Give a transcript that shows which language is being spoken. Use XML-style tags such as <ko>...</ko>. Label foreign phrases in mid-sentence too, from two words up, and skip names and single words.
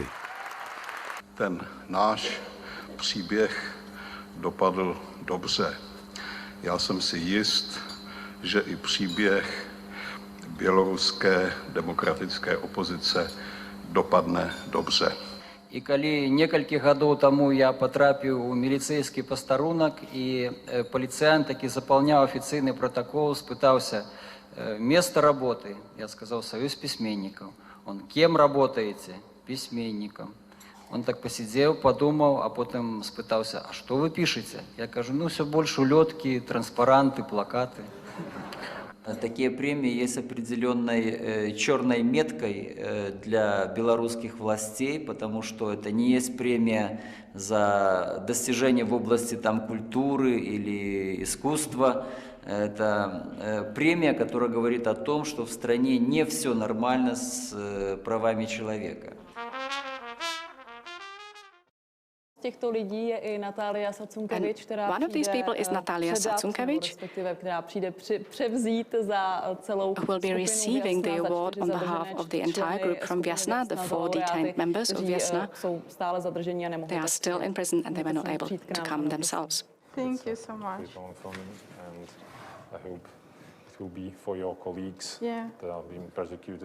<cs>Ten náš příběh dopadl dobře. Já jsem si jist, že i příběh běloruské demokratické opozice dopadne dobře.</cs> <be>І калі некалькі гадоў таму я патрапіў у міліцэйскі пастарунак, і паліцыянт, які запаўняў афіцыйны протакол, спытаўся:</be> <ru>место работы? Я сказал: союз письменников. Он: кем работаете? Письменником. Он так посидел, подумал, а потом спытался: а что вы пишете? Я кажу: ну, все больше улетки, транспаранты, плакаты. Такие премии есть определенной черной меткой для белорусских властей, потому что это не есть премия за достижения в области культуры или искусства. Это премия, которая говорит о том, что в стране не все нормально с правами человека.</ru> <cs>Těchto lidí je i Natália Sacunkevič, která přijde převzít za celou</cs> <en>will be receiving the award on behalf of the entire group from Vyjasna, the 4 detained members of Vyjasna. They are still in prison and they were not able to come themselves. Thank you so much. And I hope it will be for your colleagues that are being persecuted.</en>